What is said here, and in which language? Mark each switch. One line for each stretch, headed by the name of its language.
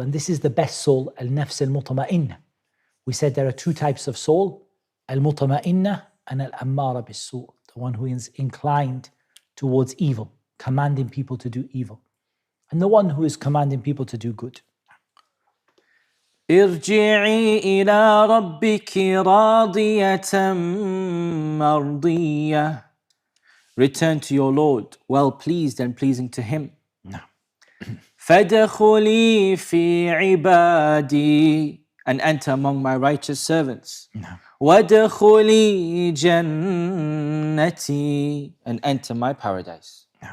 English: And this is the best soul, al-nafs al-mutma'inna. We said there are two types of soul, al-mutma'inna and al-ammara bis-su', the one who is inclined towards evil, commanding people to do evil, and the one who is commanding people to do good.
Arabic: ارجعي إلى ربك راضية مرضية.
English: Return to your Lord, well pleased and pleasing to Him.
Arabic: فَادْخُلِي فِي عِبَادِي,
English: and enter among my righteous servants.
Arabic: وَادْخُلِي جَنَّتِي,
English: and enter my paradise.